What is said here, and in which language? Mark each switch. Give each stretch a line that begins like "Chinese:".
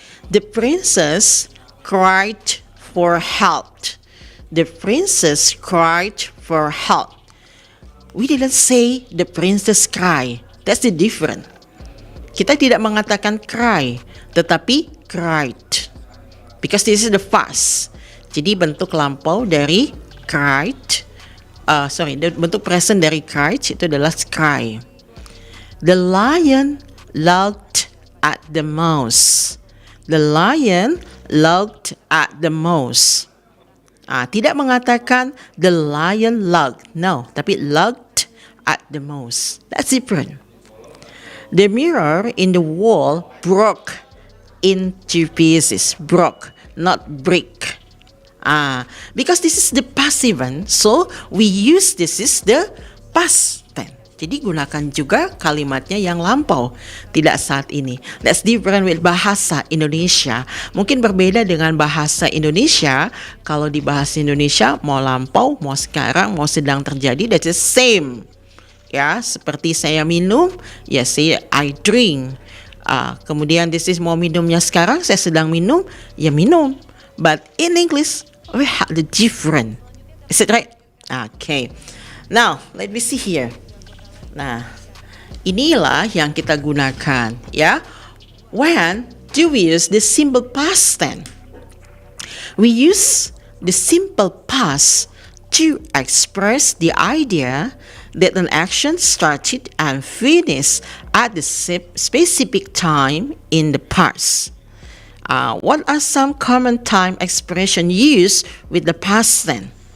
English: The princess cried for help. The princess cried for help. We didn't say the princess cry. That's the difference.
Indonesian: Kita tidak mengatakan cry, tetapi cried.
English: Because this is the past.
Indonesian: Jadi bentuk lampau dari cried, bentuk present dari cried itu adalah cry.
English: The lion looked at the mouse. The lion looked at the mouse.
Indonesian: Tidak mengatakan
English: the lion looked, no, tapi looked at the mouse. That's different. The mirror in the wall broke into pieces. Broke, not break. Because this is the passive one, so we use this is the past tense.
Indonesian: Jadi gunakan juga kalimatnya yang lampau, tidak saat ini.
English: That's different with bahasa Indonesia.
Indonesian: Mungkin berbeda dengan bahasa Indonesia. Kalau di bahasa Indonesia mau lampau, mau sekarang, mau sedang terjadi,
English: that's the same.
Indonesian: Ya, seperti saya minum, ya saya
English: I drink.
Indonesian: Kemudian
English: this is
Indonesian: mau minumnya sekarang, saya sedang minum, ya minum.
English: But in English, we have the different. Is it right? Okay. Now, let me see here.
Indonesian: Nah, inilah yang kita gunakan, ya.
English: When do we use the simple past tense? We use the simple past to express the idea that an action started and finished at the specific time in the past. What are some common time expression used with the past tense?